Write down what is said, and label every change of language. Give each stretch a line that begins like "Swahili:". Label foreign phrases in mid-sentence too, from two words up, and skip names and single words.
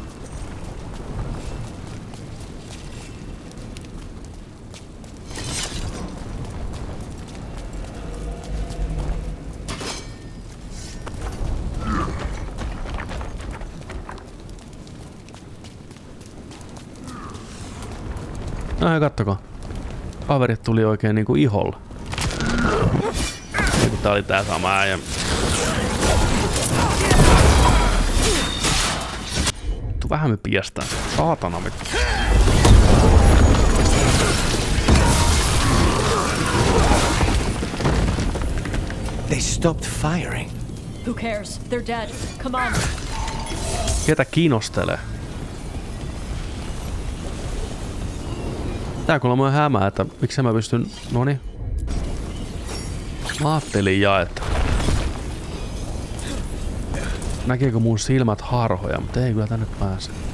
Finnish: No ja kattokaa. Kaverit tuli oikein niinku iholla. Tää oli tää sama äijä. Vähän me piestään. Saatana me.
English: They stopped firing. Who cares? They're dead. Come on.
Finnish: Ketä kiinnostelee? Tää kuulemma on hämää, että miksi mä pystyn... Noniin. Mä ajattelin että... Näkeekö mun silmät harhoja, mutta ei kyllä tänne pääse.